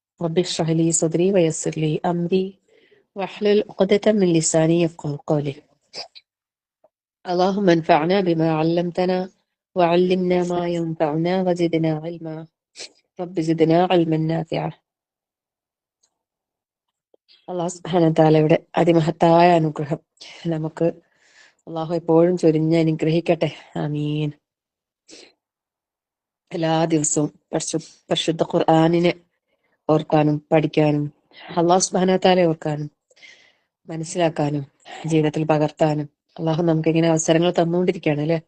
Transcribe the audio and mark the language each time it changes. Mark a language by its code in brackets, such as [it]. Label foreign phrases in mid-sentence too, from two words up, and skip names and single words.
[ar] رب اشرح لي صدري ويسر لي أمري واحلل عقدة من لساني يفقهوا قولي. اللهم انفعنا بما علمتنا وعلمنا ما ينفعنا وزدنا علما. رب زدنا علما نافعا. [ml] അള്ളാഹു [ar] سبحانه وتعالى [ml] അതിമഹത്തായ അനുഗ്രഹം നമുക്ക് അള്ളാഹു എപ്പോഴും ചൊരിഞ്ഞ് അനുഗ്രഹിക്കട്ടെ. ആമീൻ. എല്ലാ ദിവസവും പരിശുദ്ധ ഖുർആനിനെ ഓർക്കാനും പഠിക്കാനും അള്ളാഹു [ar] سبحانه وتعالى [ml] ഓർക്കാനും മനസ്സിലാക്കാനും ജീവിതത്തിൽ പകർത്താനും അള്ളാഹു നമുക്ക് ഇങ്ങനെ അവസരങ്ങൾ തന്നുകൊണ്ടിരിക്കുകയാണ് അല്ലെ.